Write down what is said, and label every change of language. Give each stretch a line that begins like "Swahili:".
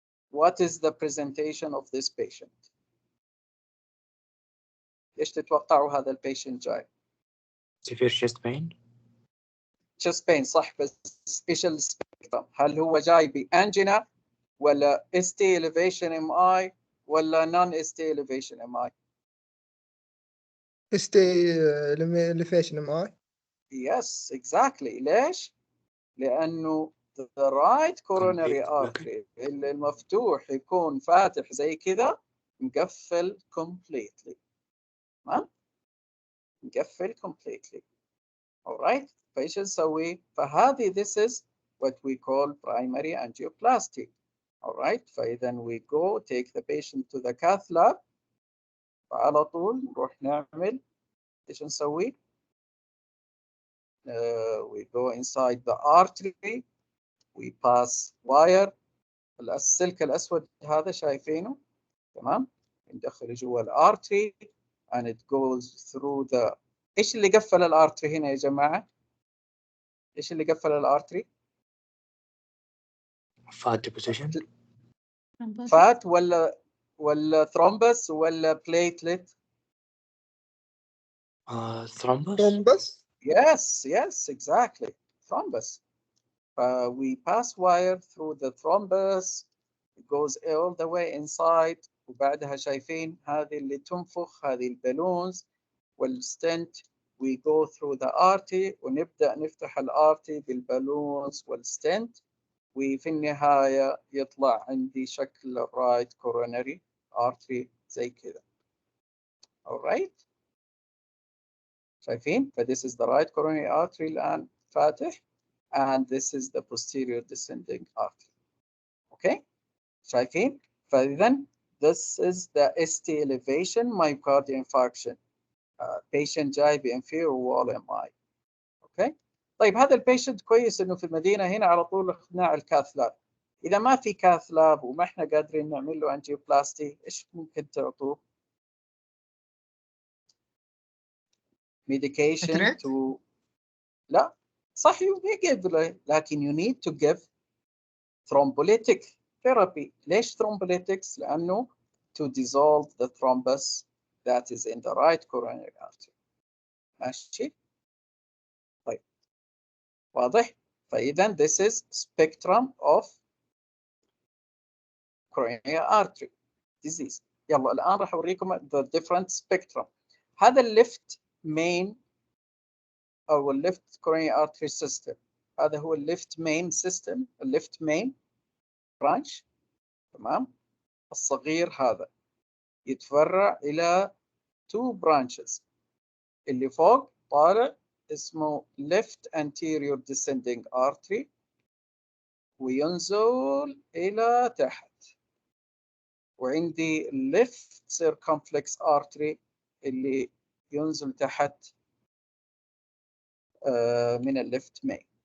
English: What is the presentation of this patient؟
Arabic: ايش تتوقعوا هذا البيشنت جاي؟
English: severe chest pain.
Arabic: chest pain صح، بس ايش السبيكترم؟ هل هو جاي بانجينا ولا ST elevation MI ولا non ST elevation MI؟
English: elevation MI. Yes exactly.
Arabic: ليش؟ لأنه the right coronary artery اللي المفتوح يكون فاتح زي كذا مقفل completely. تمام؟ مقفل completely.
English: alright.
Arabic: فايش نسوي؟ فهذه
English: this is what we call primary angioplasty. alright. فإذا we go take the patient to the cath lab،
Arabic: فعلى طول نروح نعمل ايش نسوي؟
English: we go inside the artery، we pass wire،
Arabic: السلك الأسود هذا شايفينه؟ تمام؟ ندخله جوا الارتري
English: and it goes through the.
Arabic: ايش اللي قفل الارتري هنا يا جماعة؟ ايش اللي قفل الارتري؟
English: fat deposition.
Arabic: فات ولا ثرومبس ولا بليتلت؟
English: thrombus. Thrombus. yes exactly thrombus. We pass wire through the thrombus، it goes all the way inside،
Arabic: وبعدها شايفين هذه اللي تنفخ، هذه البالونز والستنت.
English: we go through the artery
Arabic: ونبدأ نفتح الارتي بالبالونز والستنت، وفي النهاية يطلع عندي شكل الرايت coronary artery زي كذا.
English: alright. شايفين؟ this is the right coronary artery الآن فاتح، and this is the posterior descending artery. okay. شايفين؟ فإذا this is the ST elevation myocardial infarction. patient جاي بانفيريور wall MI. Okay.
Arabic: طيب هذا البيشنت كويس انه في المدينه هنا على طول اخذناه على الكاث لاب. اذا ما في كاث لاب وما احنا قادرين نعمل له انجيوبلاستي، ايش ممكن تعطوه؟ medication to.
English: لا صح you give له، لكن you need to give thrombolytic therapy. ليش thrombolytics؟ لانه to dissolve the thrombus that is in the right coronary artery.
Arabic: ماشي؟ طيب واضح؟ فإذا
English: this is spectrum of coronary artery disease.
Arabic: يلا الآن راح أوريكم
English: the different spectrum.
Arabic: هذا الليفت main أو الليفت coronary artery system، هذا هو الليفت main system، الليفت main branch. تمام. الصغير هذا يتفرع إلى two branches، اللي فوق طالع اسمه left anterior descending artery، وينزل إلى تحت، وعندي left circumflex artery اللي ينزل تحت من الليفت مين.